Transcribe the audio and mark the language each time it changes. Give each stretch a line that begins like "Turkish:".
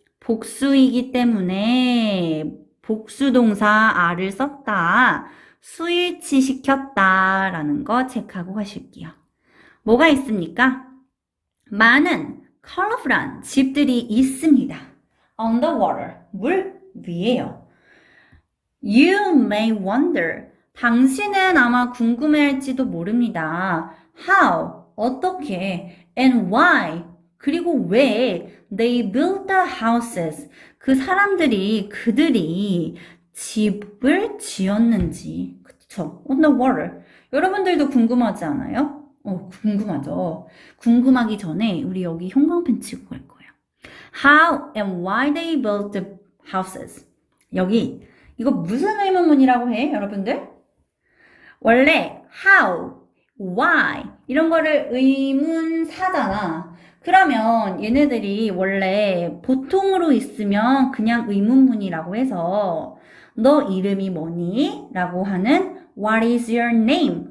Korean: 복수이기 때문에 복수 동사 are를 썼다. 수일치 시켰다라는 거 체크하고 가실게요. 뭐가 있습니까? 많은 colorful한 집들이 있습니다.
English: On the water,
Korean: 물 위에요.
English: You may wonder,
Korean: 당신은 아마 궁금해할지도 모릅니다.
English: How,
Korean: 어떻게,
English: and why,
Korean: 그리고 왜
English: they built the houses,
Korean: 그들이 집을 지었는지. 그쵸?
English: On the water.
Korean: 여러분들도 궁금하지 않아요? 궁금하죠. 궁금하기 전에 우리 여기 형광펜 치고 갈 거예요.
English: How and why they built the houses.
Korean: 여기 이거 무슨 의문문이라고 해, 여러분들? 원래 how, why 이런 거를 의문사잖아. 그러면 얘네들이 원래 보통으로 있으면 그냥 의문문이라고 해서 너 이름이 뭐니? 라고 하는
English: What is your name?